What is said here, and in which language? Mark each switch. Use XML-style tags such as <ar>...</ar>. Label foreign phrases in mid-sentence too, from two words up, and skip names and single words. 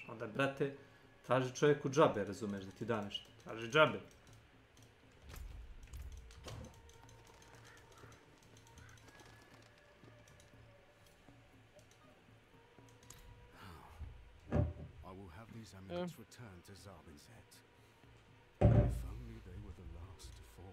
<sr>Onda, brate, traži čovjeku džabe, razumeš, da ti da nešto. Traži džabe.</sr> <en>I will have these amulets returned to Zarbinset. If only they were the last to fall.</en>